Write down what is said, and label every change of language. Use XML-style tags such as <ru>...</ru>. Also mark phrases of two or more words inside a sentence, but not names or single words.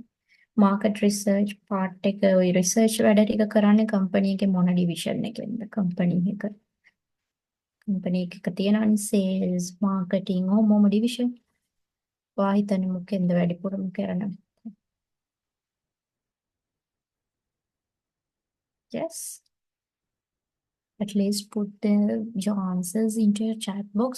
<en>Market research part</en> <si>එක ඔය research වැඩ ටික කරන්නේ company එකේ මොන division එකෙන්ද? company එක. company එකක තියෙනවනේ</si> <en>sales, marketing</en> <si>මොම division. ඔයා හිතන්නේ මොකෙන්ද වැඩිපුරම කරන්නේ?</si> <en>Yes. At least put your answers into your chat box.</en>